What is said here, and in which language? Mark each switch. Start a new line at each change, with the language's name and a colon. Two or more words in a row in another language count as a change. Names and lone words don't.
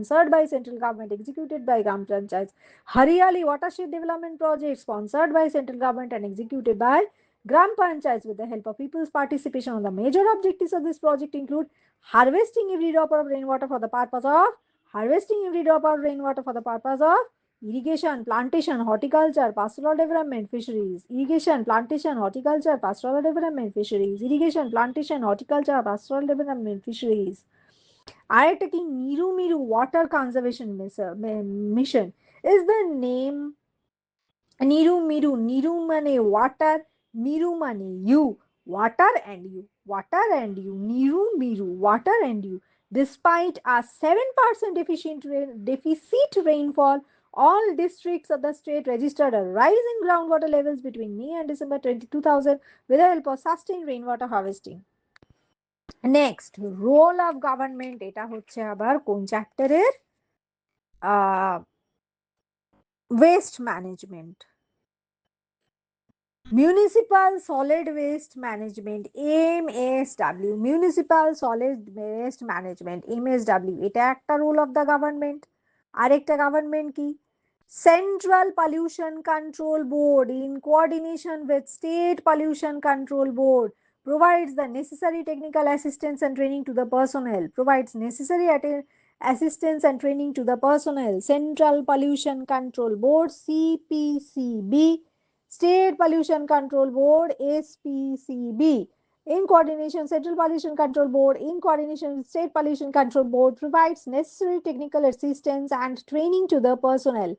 English: Haryali watershed development project sponsored by central government and executed by Gram Panchayats with the help of people's participation. On the major objectives of this project include harvesting every drop of rainwater for the purpose of irrigation, plantation, horticulture, pastoral development, fisheries. Irrigation, plantation, horticulture, pastoral development, fisheries. Irrigation, plantation, horticulture, pastoral development, fisheries. Taking Miru Water Conservation Mission is the name.
Telugu: Niru mane
English: water,
Telugu: Miru mane
English: you, water and you, Miru, water and you. Despite a 7% deficit rainfall All districts of the state registered a rise in groundwater levels between May and December 2000 with the help of sustained rainwater harvesting. Next, role of government,
Bangla: এটা হচ্ছে আবার কোন চ্যাপ্টারের?
English: waste management, municipal solid waste management, MSW, municipal solid waste management, MSW,
Bangla: এটা একটা
English: role of the government.
Bangla: আরেকটা গভর্নমেন্ট কি?
English: Central Pollution Control Board in coordination with State Pollution Control Board provides the necessary technical assistance and training to the personnel, provides necessary assistance and training to the personnel. Central Pollution Control Board, CPCB, State Pollution Control Board, SPCB, in coordination, Central Pollution Control Board, in coordination with State Pollution Control Board, provides necessary technical assistance and training to the personnel.